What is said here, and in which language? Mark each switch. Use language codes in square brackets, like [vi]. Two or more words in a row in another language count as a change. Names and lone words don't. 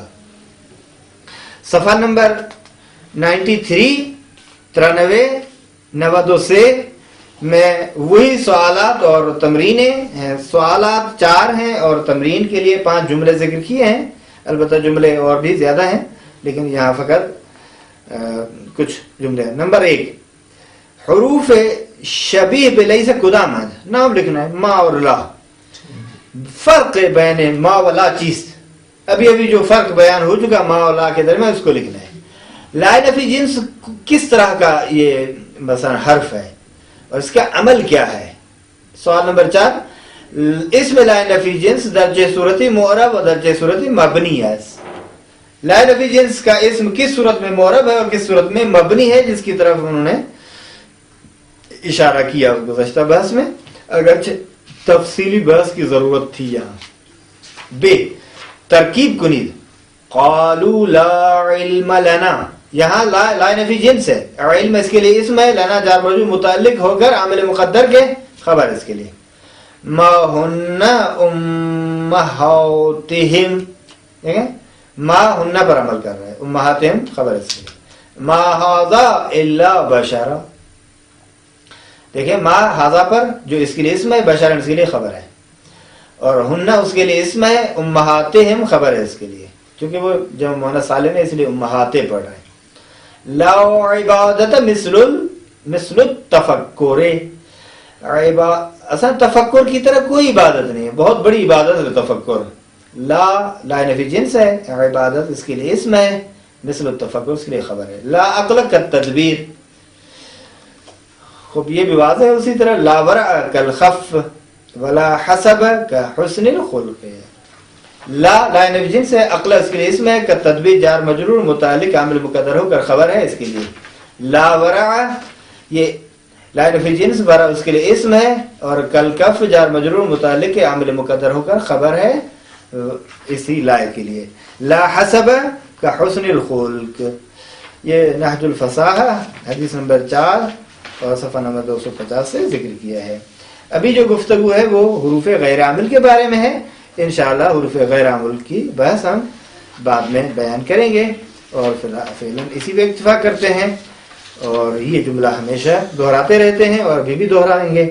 [ur] صفحہ نمبر 93 92 سے میں وہی سوالات اور تمرینیں ہیں، سوالات 4 ہیں اور تمرین کے لیے 5 جملے ذکر کیے ہیں، البتہ جملے اور بھی زیادہ ہیں لیکن یہاں فقط کچھ جملے ہیں۔ نمبر 1، حروف شبیہ بلئی سے قدام نام لکھنا ہے، ما اور لا، [ar] فرق بین ما و لا [ur] چیز، ابھی جو فرق بیان ہو چکا ما و لا کے درمیان اس کو لکھنا ہے۔ لا نفی جنس کس طرح کا یہ مثلا حرف ہے اور اس کا عمل کیا ہے۔ سوال نمبر 4، اس میں لا نفی جنس درجہ صورتی معرب اور درجہ صورتی مبنی ہے۔ لا نفی جنس کا اسم کس صورت میں معرب ہے اور کس صورت میں مبنی ہے، جس کی طرف انہوں نے اشارہ کیا گزشتہ بحث میں، اگرچہ تفصیلی بحث کی ضرورت تھی یہاں۔ [fa] ب، ترکیب کنید، [ar] قالوا لا علم لنا، [ur] یہاں لا نفی جنس ہے، علم اس کے لیے اسم ہے، لنا جار مجرور متعلق ہو کر عامل مقدر کے خبر اس کے لیے۔ [ar] ما ہن امہاتہم، [ur] ٹھیک ہے، ما ہن پر عمل کر رہا ہے، امہاتہم خبر اس کے لیے۔ [ar] ما ھذا الا بشر، [ur] دیکھیں [ar] ما ھذا [ur] پر جو اس کے لیے اسم ہے، بشر اس کے لیے خبر ہے، اور ہن اس کے لیے اسم ہے، امہاتہم خبر ہے اس کے لیے، چونکہ وہ جمع مؤنث سالم ہے اس لیے امہاتیں پڑھ رہے ہیں۔ [ar] لا عبادت مثل التفکر، [ur] اصلا تفکر کی طرح کوئی عبادت نہیں ہے، بہت بڑی عبادت ہے تفکر۔ لا نفی جنس ہے، عبادت اس کے لیے اسم ہے، [ar] مثل التفکر [ur] اس کے لیے خبر ہے۔ [ar] لا عقل کالتدبیر، [ur] خوب یہ بھی واضح ہے، اسی طرح [ar] لا ورع کالخف ولا حسب کحسن الخلق۔ [ur] لا نفی جنس ہے، عقل اس کے لیے اسم ہے، کالتدبیر جار مجرور متعلق عامل مقدر ہو کر خبر ہے اس کے لیے۔ [ar] لا ورع [ur] یہ لا نفی جنس، ورع اس کے لیے اسم ہے، اور کالکف جار مجرور متعلق عامل مقدر ہو کر خبر ہے اسی لا کے لیے۔ [ar] لا حسب کحسن الخلق، [ur] یہ نہج الفصاحہ حدیث نمبر 4 اور صفحہ نمبر 250 سے ذکر کیا ہے۔ ابھی جو گفتگو ہے وہ حروف غیر عامل کے بارے میں ہے، انشاءاللہ حروف غیر عامل کی بحث ہم بعد میں بیان کریں گے، اور فعلاً اسی پہ اکتفا کرتے ہیں، اور یہ جملہ ہمیشہ دہراتے رہتے ہیں اور ابھی بھی دہرائیں گے۔